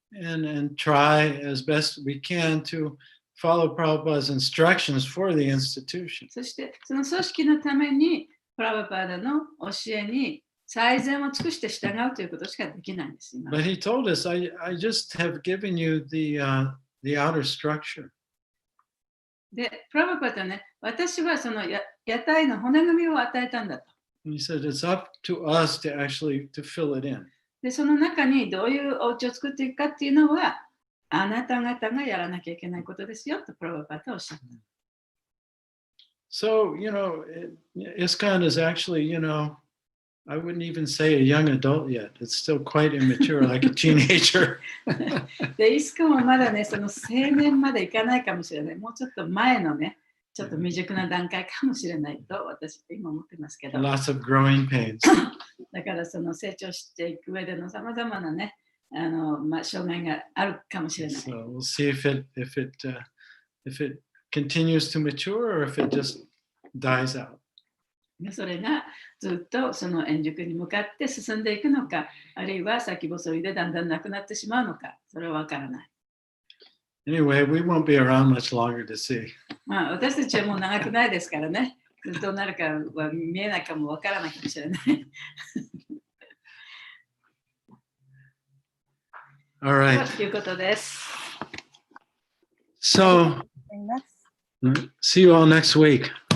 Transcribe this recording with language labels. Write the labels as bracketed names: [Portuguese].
[English] And try as best we can to follow Prabhupada's instructions for the institution. [Japanese] そしてその組織のためにプラバパーダの教えに最善を尽くして従うということしかできないんです。 [English] But he told us, I just have given you the outer structure. [Japanese] で、プラバパーダはね、私はその屋台の骨組みを与えたんだと。 [English] And he said it's up to us to actually to fill it in. [Japanese] で、その中にどういうお家を作っていくかっていうのは、あなた方がやらなきゃいけないことですよとプラバパーダはおっしゃった。 [English] So, ISKCON is actually, I wouldn't even say a young adult yet. It's still quite immature, like a teenager. [Japanese] で、イスコンはまだね、その青年までいかないかもしれない。もうちょっと前のね、ちょっと未熟な段階かもしれないと私は今思ってますけど。 [English] Lots of growing pains. [Japanese] だからその成長していく上でのさまざまなね、障害があるかもしれない。 [English] So we'll see if it continues to mature or if it just dies out. [Japanese] それがずっとその円熟に向かって進んでいくのか、あるいは先細りでだんだんなくなってしまうのか、それはわからない。 [English] Anyway, we won't be around much longer to see. [Japanese] まあ私たちはもう長くないですからね、どうなるかは見えないかもわからないかもしれない。 [English] All right. [Japanese] ということです。 [English] So, see you all next week.